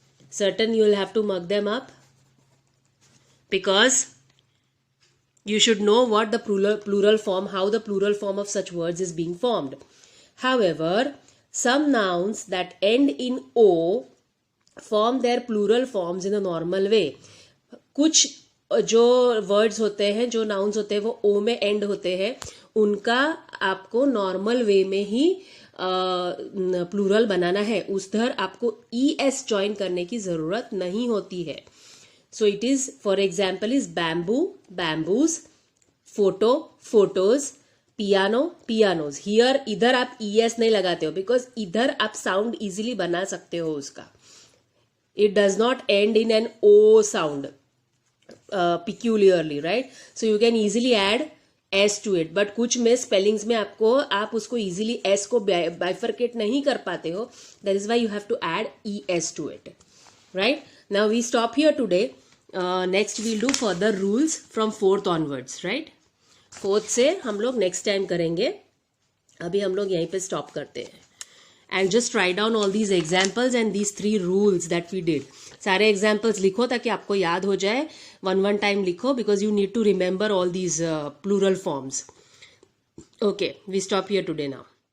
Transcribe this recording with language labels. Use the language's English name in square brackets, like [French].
[English] Certain you will have to mug them up because you should know what the plural form, how the plural form of such words is being formed. However, some nouns that end in O form their plural forms in a normal way. [Hindi] कुछ जो words होते हैं, जो nouns होते हैं वो ओ में and होते हैं, उनका आपको [English] normal way [Hindi] में ही प्लूरल बनाना है. उधर आपको ES ज्वाइन करने की जरूरत नहीं होती है. [English] So it is, for example is bamboo, bamboos. Photo, photos. Piano, pianos. Here [Hindi] इधर आप ES नहीं लगाते हो [English] because [Hindi] इधर आप [English] sound easily [Hindi] बना सकते हो उसका. [English] It does not end in an O sound peculiarly, right? So you can easily add S to it. But [Hindi] कुछ में spellings में आपको, आप उसको [English] easily [Hindi] S को bifurcate नहीं कर पाते हो. [English] That is why you have to add ES to it, right? Now we stop here today. Next we'll do further rules from 4th onwards, right? [Hindi] 4th से हम लोग [English] next time [Hindi] करेंगे. अभी हम लोग यहीं पे [English] stop [Hindi] करते हैं. [English] And just write down all these examples and these 3 rules that we did. [Hindi] सारे examples लिखो ताकि आपको याद हो जाए. [English] one time [Hindi] लिखो [English] because you need to remember all these plural forms. Okay, we stop here today now.